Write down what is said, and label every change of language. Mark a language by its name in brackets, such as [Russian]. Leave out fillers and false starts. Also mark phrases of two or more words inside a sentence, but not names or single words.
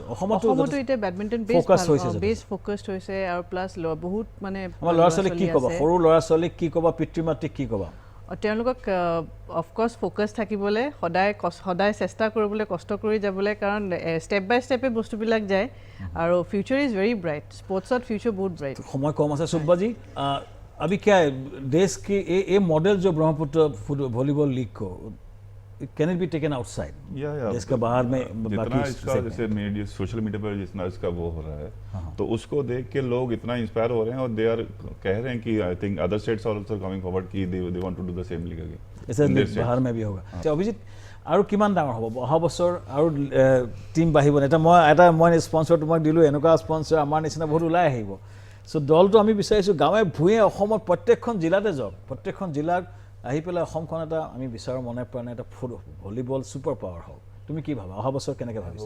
[Assamese] অসমতো এতিয়া বেডমিণ্টন বেছ ফ'কাছড হৈছে আৰু প্লাছ বহুত মানে আমাৰ ল'ৰা ছোৱালীক কি ক'বা সৰু ল'ৰা ছোৱালীক কি ক'বা পিতৃ মাতৃক কি ক'বা তেওঁলোকক অফক'ৰ্ছ ফ'কাছ থাকিবলৈ সদায় চেষ্টা কৰিবলৈ কষ্ট কৰি যাবলৈ কাৰণ [English] step by step [Assamese] বস্তুবিলাক যায় আৰু [English] future is very bright [Assamese] স্পৰ্টছত ফিউচাৰ বহুত ব্ৰাইট সময় কম আছে [Hindi] सुब्बा अभी क्या है देश की ये मॉडल जो ब्रह्मपुत्र वॉलीबॉल लीग को [English] can it be taken outside [Hindi] देश के बाहर में जितना इसका जैसे मीडिया [English] social media [Hindi] पर जितना इसका वो हो रहा है तो उसको देख के लोग इतना इंस्पायर हो रहे हैं और [English] they are [Hindi] कह रहे हैं कि [English] I think other states are also coming forward [Hindi] कि [English] they want to do the same league again [Hindi] ऐसे बाहर में भी होगा अभिजीत [Assamese] আৰু কিমান ডাঙৰ হ'ব অহা বছৰ আৰু টিম বাঢ়িব এটা মই স্পন্সৰ তোমাক দিলোঁ এনেকুৱা স্পন্সৰ আমাৰ নিচিনা বহুত ওলাই আহিব চ' দলটো আমি বিচাৰিছোঁ গাঁৱে ভূঞে অসমত প্ৰত্যেকখন জিলাতে যাওক প্ৰত্যেকখন জিলাত আহি পেলাই অসমখন এটা আমি বিচাৰোঁ মনে প্ৰাণে এটা [English] volleyball super power [Assamese] হওক তুমি কি ভাবা অহা বছৰ কেনেকৈ ভাবিছা